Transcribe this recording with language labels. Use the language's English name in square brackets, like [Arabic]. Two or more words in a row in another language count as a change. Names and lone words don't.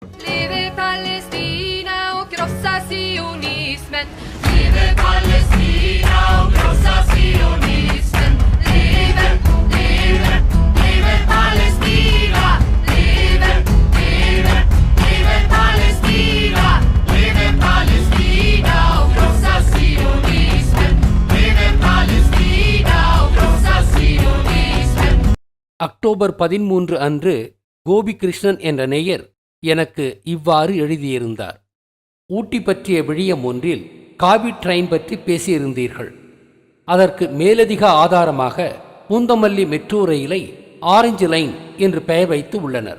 [Swedish] Leve Palestina och krossa sionismen. Leve Palestina och krossa sionismen. Leve, leve, leve Palestina. Leve, leve, leve Palestina. Leve Palestina och krossa sionismen. Leve Palestina och krossa sionismen. [Tamil] அக்டோபர் 13 அன்று கோபி கிருஷ்ணன் என்ற நேயர் எனக்கு இவ்வாறு எழுதியிருந்தார். ஊட்டி பற்றிய விழியம் ஒன்றில் காவி ட்ரெயின் பற்றி பேசியிருந்தீர்கள். அதற்கு மேலதிக ஆதாரமாக பூந்தமல்லி மெட்ரோ ரயிலை ஆரஞ்சு லைன் என்று பெயர் வைத்து உள்ளனர்.